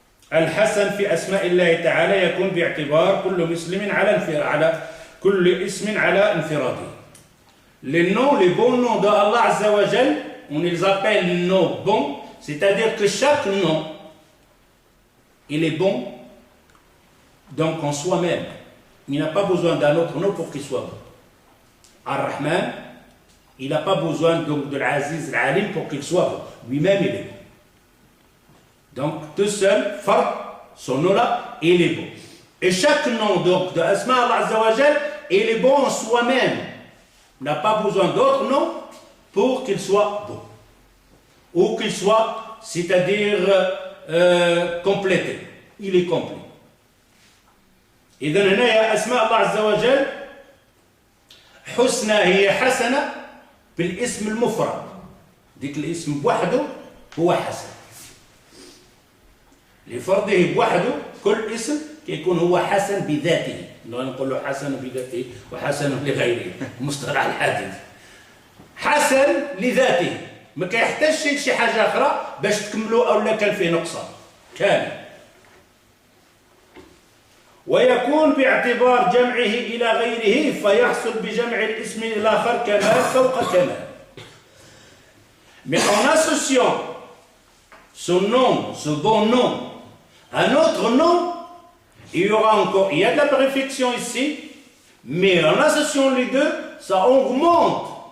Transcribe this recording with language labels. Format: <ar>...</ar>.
<ar>الحسن في أسماء الله تعالى يكون باعتبار كل مسلم على كل اسم على انفراده.</ar> <fr>Les noms, les bons noms d'Allah Azza wa Jal, on les appelle noms bons, c'est-à-dire que chaque nom, il est bon, donc en soi-même. Il n'a pas besoin d'un autre nom pour qu'il soit bon. Ar-Rahman, il n'a pas besoin donc de l'Aziz, l'Alim pour qu'il soit bon. Lui-même, il est bon. Donc, tout seul, Fard, son nom-là, il est bon. Et chaque nom donc de Asma Allah Azza wa Jal, il est bon en soi-même. Il n'a pas besoin d'autre nom pour qu'il soit bon. Ou qu'il soit, c'est-à-dire complété. Il est complet.</fr> <ar>إذن هنا أسماء الله عز وجل حسنى هي حسنة بالاسم المفرد. ديك الاسم بوحده هو حسن. لفرده بوحده كل اسم كيكون هو حسن بذاته. نقول له حسن بذاته وحسن لغيره مصطلح الحديث. حسن لذاته ما كيحتاجش شي حاجة أخرى باش تكملوا أو لا كان فيه نقصان كامل. ويكون باعتبار جمعه إلى غيره فيحصل بجمع الاسم الآخر كمال فوق كمال.</ar> <fr>Mais en associant ce nom, ce bon nom, à un autre nom, il y aura encore, il y a de la perfection ici, mais en associant les deux, ça augmente.</fr>